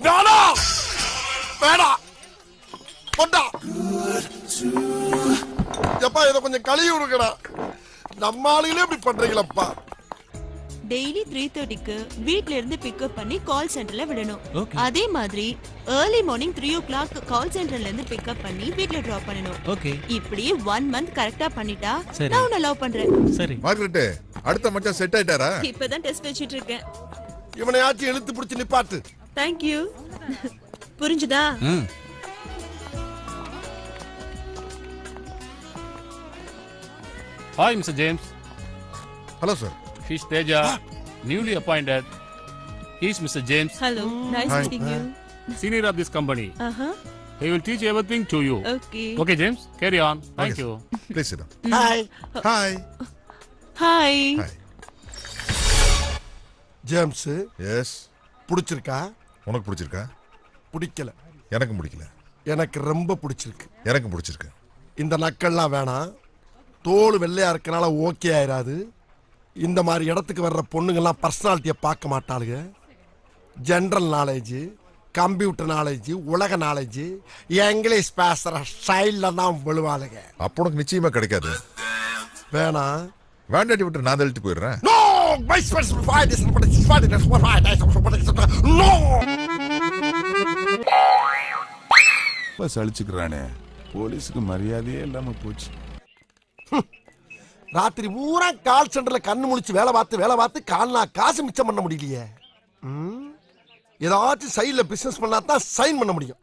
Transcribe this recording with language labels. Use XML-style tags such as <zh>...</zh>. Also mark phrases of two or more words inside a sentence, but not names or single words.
<ta>வேணாம் போட்டா. எப்பா, இதை கொஞ்சம் கழுவி விடுங்கடா. நம்ம ஆளுகளே இப்படி பண்றீங்களப்பா. டெய்லி 3:30க்கு வீட்ல இருந்து பிக்கப் பண்ணி</ta> <en>call centre</en> <ta>விடணும். அதே மாதிரி</ta> <en>early morning 3 o'clock call centre</en> <ta>இருந்து பிக்கப் பண்ணி வீட்ல டிராப் பண்ணணும். ஓகே. இப்படி 1 month கரெக்ட்டா பண்ணிட்டா நான் உன்னை லவ் பண்றேன். சரி. மார்கரெட், அடுத்த மச்சான் செட் ஆயிட்டாரா? இப்பதான் டெஸ்ட் வச்சிட்டு இருக்கேன். இவனையாச்சும் இழுத்து பிடிச்சு நிப்பாட்டு.</ta> <en>Thank you. புரிஞ்சுதா? Hi, Mr. James. Hello, sir. He's Teja, newly appointed. He's Mr. James. Hello. Nice Hi. meeting you. senior of this company. Uh-huh. He will teach everything to you. Okay. Okay, James, carry on. Thank you. please sit ஹாய் ஹாய் Hi. ஹாய் ஜேம்ஸ் எஸ்</en> <ta>பிடிச்சிருக்கா? உனக்கு பிடிச்சிருக்கா? பிடிக்கல. எனக்கும் பிடிக்கல. எனக்கு ரொம்ப பிடிச்சிருக்கு. எனக்கும் பிடிச்சிருக்கு. இந்த நக்கல்லாம் வேணாம். தோல் வெள்ளையா இருக்கனால ஓகே ஆயிராது. இந்த மாதிரி இடத்துக்கு வர்ற பொண்ணுங்கெல்லாம் பர்சனாலிட்டியை பார்க்க மாட்டாளுங்க.</ta> <en>general knowledge, computer knowledge,</en> <ta>உலக நாலேஜ், இங்கிலீஷ் பேசுற ஸ்டைல்ல தான் விழுவாளுங்க. அப்போ உனக்கு நிச்சயமா கிடைக்காது. வேணாம். வேண்டாட்டி விட்டு நான் தள்ளிட்டு போயிடுறேன்.</ta> <en>No! My special fight is no!</en> <ta>பஸ் அழிச்சுக்கிறானே, போலீஸுக்கு மரியாதையே இல்லாம போச்சு. ராத்திரி பூரா கால் சென்டர்ல கண்ணு முழிச்சு வேலை பார்த்து கால்னா காசு மிச்சம் பண்ண முடியலையே. ஏதாச்சும்</ta> <en>side business</en> <ta>பண்ணா தான் சைன் பண்ண முடியும்.</ta>